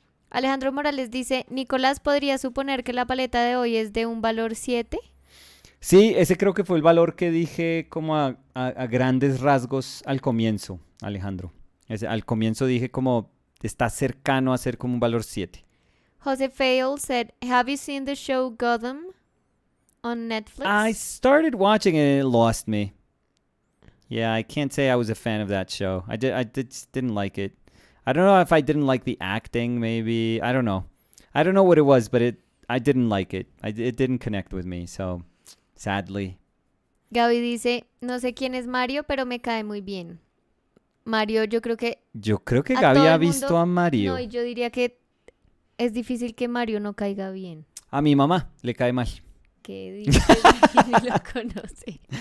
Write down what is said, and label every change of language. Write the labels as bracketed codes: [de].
[es] Alejandro Morales dice, Nicolás, ¿podría suponer que la paleta de hoy es de un valor 7? Sí, ese creo que fue el valor que dije como a grandes rasgos al comienzo, Alejandro. Al comienzo dije como está cercano a ser como un valor 7. [en] Jose Fail said, have you seen the show Gotham on Netflix? I started watching it and it lost me. Yeah, I can't say I was a fan of that show. I didn't like it. I don't know if I didn't like the acting, maybe. I don't know. I don't know what it was, but I didn't like it. It didn't connect with me, so sadly. [es] Gaby dice, no sé quién es Mario, pero me cae muy bien. Mario, yo creo que Gaby ha visto a Mario. No, y yo diría que es difícil que Mario no caiga bien. A mi mamá le cae mal. ¿Qué dices? Ni lo conoce.